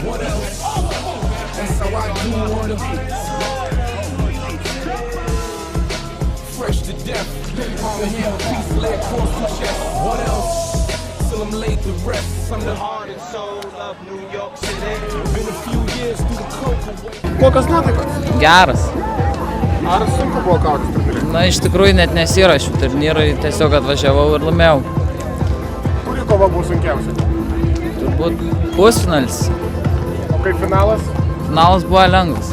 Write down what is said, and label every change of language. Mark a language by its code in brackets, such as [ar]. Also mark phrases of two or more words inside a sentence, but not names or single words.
[en] What else? That's how I do wanna be. Fresh to death. Arm and hand, piece, leg across the chest. What else? Till I'm laid to rest. I'm the heart and soul of New York City. Been a few years through the coke. [lt] Kokios nuotaikos? Geras. Ar sunku buvo kautis turnyrui? Na, iš tikrųjų net nesirašiau turnyrui, tiesiog atvažiavau ir laimėjau. Kuri kova buvo sunkiausia? Turbūt pusfinalis. O kaip finalas? Finalas buvo lengvas.